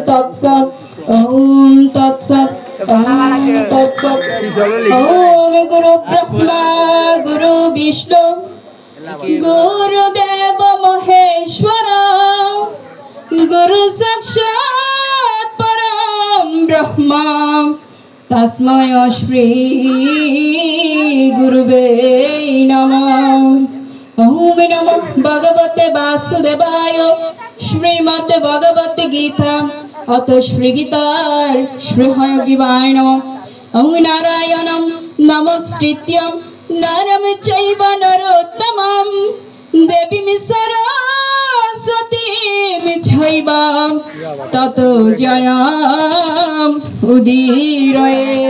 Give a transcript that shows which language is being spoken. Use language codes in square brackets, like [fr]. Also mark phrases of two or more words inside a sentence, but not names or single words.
[sa] তৎসৎ ওম তৎসৎ ওম তৎসৎ ওম গুরু ব্রহ্মা গুরু বিষ্ণু গুরুদেব মহেশ্বর গুরু সাক্ষাৎ পরম ব্রহ্ম তস্मै শ্রী গুরুবে নমঃ। ওম নমো ভগবতে বাসুদেবায়। শ্রীমদ্ ভগবত গীতা অত শ্রী গীতার শ্রীহয়গ্রীবায় নমঃ। ওম নারায়ণং নমস্কৃত্য নরম চৈব নরোত্তমং দেবীং সরস্বতীং চৈব ততো জয়ং উদীরয়েৎ।